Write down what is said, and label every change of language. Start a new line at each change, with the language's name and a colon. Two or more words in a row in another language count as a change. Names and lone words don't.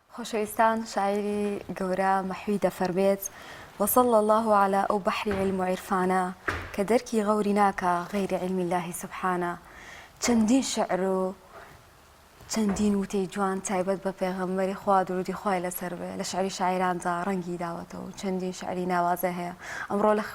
Central Kurdish: خۆشەویستان شاعری گەورە مەحوی دەفەرمێت
Arabic: وصلى الله على
Central Kurdish: ئەو بەحری علم و عیرفانە کە دەرکی غەوری ناکە غەیری علمی الله سبحانە چەندین شعر و چەندین وتەی جوان تایبەت بە پێغەمبەری خوا درودی خوای لەسەر بێ لە شعری شاعراندا ڕەنگی داوەتەوە و چەندین شعری ناوازە هەیە ئەمڕۆ لە